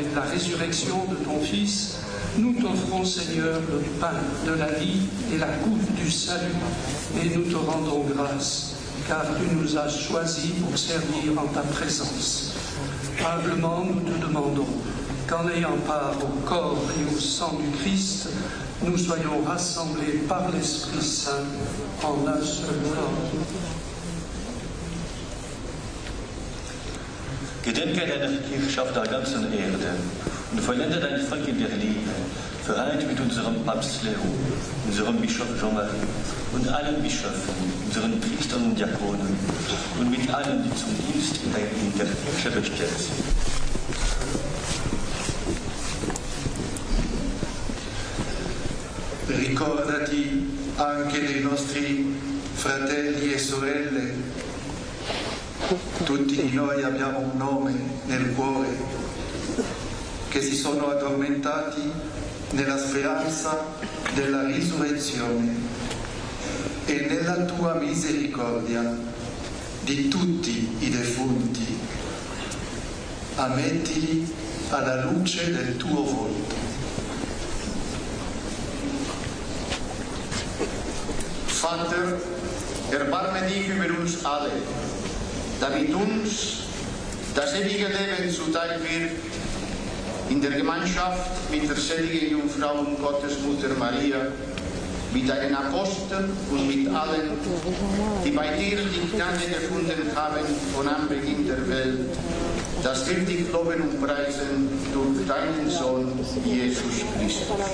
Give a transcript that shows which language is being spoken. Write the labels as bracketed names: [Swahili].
[French] résurrection de ton Fils, nous t'offrons, Seigneur, le pain de la vie et la coupe du salut, et nous te rendons grâce, car tu nous as choisis pour servir en ta présence. Humblement, nous te demandons qu'en ayant part au corps et au sang du Christ, nous soyons rassemblés par l'Esprit Saint en un seul corps. [German] Gedenke deiner Kirche auf der ganzen Erde und vollende dein Volk in der Liebe, vereint mit unserem Papst Leo, unserem Bischof Jean-Marie und allen Bischöfen, unseren Priestern und Diakonen und mit allen, die zum Dienst in der Kirche bestellt sind. [Italian] Ricordati anche dei nostri fratelli e sorelle. Tutti di noi abbiamo un nome nel cuore, che si sono addormentati nella speranza della risurrezione e nella tua misericordia di tutti i defunti. Ammettili alla luce del tuo volto. [German] Vater, erbarme dich über uns alle, damit uns das ewige Leben zuteil wird, in der Gemeinschaft mit der seligen Jungfrau und Gottesmutter Maria, mit deinen Aposteln und mit allen, die bei dir die Gnade gefunden haben von Anbeginn der Welt, dass wir dich loben und preisen durch deinen Sohn Jesus Christus.